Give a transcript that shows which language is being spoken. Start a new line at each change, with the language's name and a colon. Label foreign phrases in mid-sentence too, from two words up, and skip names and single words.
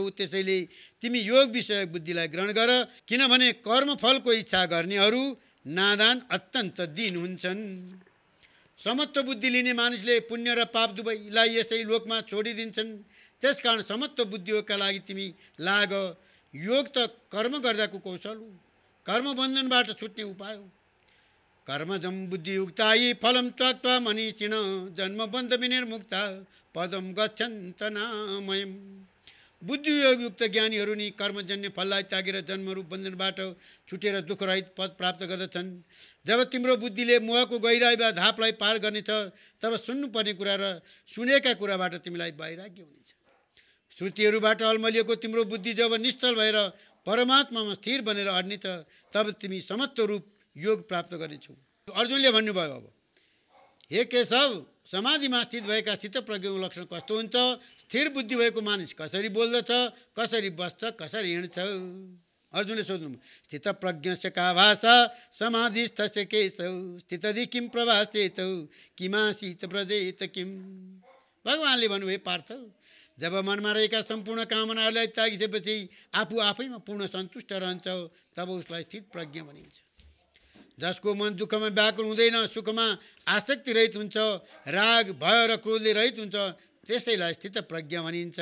Nepali: त्यसैले तिमी योग विषय बुद्धिलाई ग्रहण गर, किनभने कर्मफलको इच्छा गर्नेहरू नादान अत्यन्त दीन हुन्छन्। समत्व बुद्धि लिने मानिसले पुण्य र पाप दुवैलाई यसै लोकमा छोडिदिन्छन्। त्यसकारण समत्व बुद्धियोगका लागि तिमी लाग। योग त कर्म गर्दाको कौशल हो, कर्म बन्धनबाट छुट्ने उपाय हो।
Sanskrit: कर्मजम बुद्धियुक्तायि फलम त्यक्त्वा मनीषिण जन्म बन्ध विनिर्मुक्ता पदम गच्छन्त नामयम्।
Nepali: बुद्धियोगयुक्त ज्ञानीहरू नि कर्मजन्य फललाई त्यागेर जन्मरूप बन्धनबाट छुटेर दुःखरहित पद प्राप्त गर्दछन्। जब तिम्रो बुद्धिले मोहको गहिराई वा धापलाई पार गर्नेछ, तब सुन्नुपर्ने कुरा र सुनेका कुराबाट तिमीलाई वैराग्य हुनेछ। श्रुतिहरूबाट अल्मलिएको तिम्रो बुद्धि जब निश्चल भएर परमात्मामा स्थिर बनेर अड्नेछ, तब तिमी समत्व रूप योग प्राप्त गर्नेछौ। अर्जुनले भन्नुभयो, अब हे केशव, समाधिमा स्थित भएका स्थितप्रज्ञको लक्षण कस्तो हुन्छ? स्थिर बुद्धि भएको मानिस कसरी बोल्दछ, कसरी बस्छ, कसरी हिँड्छ? अर्जुनले सोध्नु,
Sanskrit: स्थितप्रज्ञस्य का भाषा समाधिस्थस्य केशव स्थितधि किम प्रभासेतौ किमासीत व्रजेत किम।
Nepali: भगवानले भन्नुभयो, पार्थ, जब मनमा रहेका सम्पूर्ण कामनाहरूलाई त्यागिसकेपछि आफू आफैमा पूर्ण सन्तुष्ट रहन्छ, तब उसलाई स्थित प्रज्ञ भनिन्छ। जसको मन दुःखमा व्याकुल हुँदैन, सुखमा आसक्ति रहित हुन्छ, राग भय र क्रोधले रहित हुन्छ, त्यसैलाई स्थित प्रज्ञ भनिन्छ।